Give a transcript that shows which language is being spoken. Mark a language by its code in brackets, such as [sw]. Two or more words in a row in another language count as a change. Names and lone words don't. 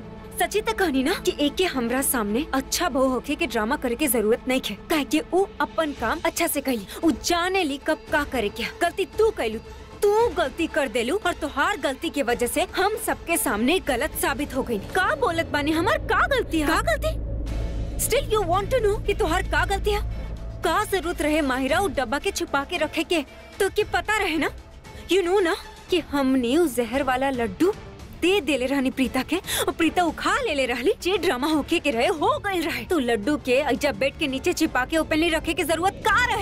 [bho] सच्ची तक कहनी ना कि एक के हमरा सामने अच्छा बहू होके के ड्रामा करे के जरूरत नहीं है, काहे कि ऊ अपन काम अच्छा से कही, ऊ जाने ली कब का करे क्या। गलती तू कैलू, तू गलती कर देलू और तुहार गलती की वजह से हम सबके सामने गलत साबित हो गई। का बोलत बानी? हमार का गलती है? का गलती? [en] still you want to know [bho] कि तुहार का गलती है? का जरूरत रहे माहिरा वो डब्बा के छुपा के रखे के? तो कि पता रहे ना, [en] you know [bho] ना कि हमने उस जहर वाला लड्डू दे देले रहनी प्रीता के और प्रीता उखा ले रहली। जे ड्रामा होके के रहे हो गई रहे। तू लड्डू के जब बेड के नीचे छिपा के ओपनली रखे के जरूरत का रहे?